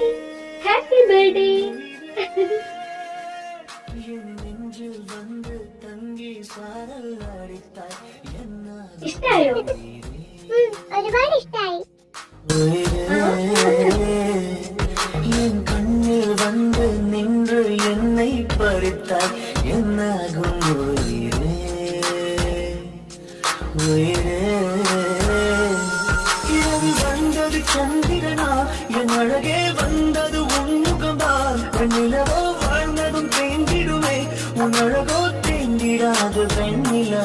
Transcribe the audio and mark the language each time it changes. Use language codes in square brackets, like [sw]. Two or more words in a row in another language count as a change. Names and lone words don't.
[en] Happy birthday. [ml] ഇഷ്ടായോ? ഒരുപാട് ഇഷ്ടായി. [ta] என் கண்ணில் வந்து நின்று என்னை பறித்தாய் என்னாகும் உயிரே உயிரே இரவு வந்தது சந்திரனா என் அழகே வந்தது உன்முகம்தான் நிலவோ வாழ்ந்ததும் தேங்கிடுமே உன் அழகோ தேங்கிடாது பெண்ணிலா